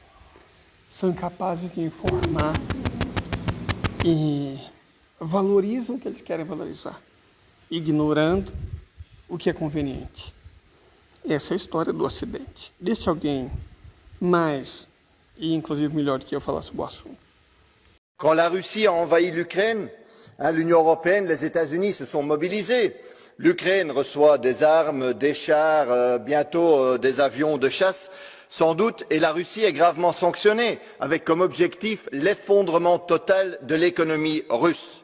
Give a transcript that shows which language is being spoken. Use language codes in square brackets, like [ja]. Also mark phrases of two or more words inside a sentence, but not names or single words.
[pt] São incapazes de informar e valorizam o que eles querem valorizar, ignorando o que é conveniente. Essa é a história do Ocidente. Deixa alguém mais, e inclusive melhor do que eu, falar sobre o assunto. [fr] Quand la Russie a envahi l'Ukraine, l'Union européenne, les États-Unis se sont mobilisés. L'Ukraine reçoit des armes, des chars, bientôt des avions de chasse, sans doute, et la Russie est gravement sanctionnée, avec comme objectif l'effondrement total de l'économie russe.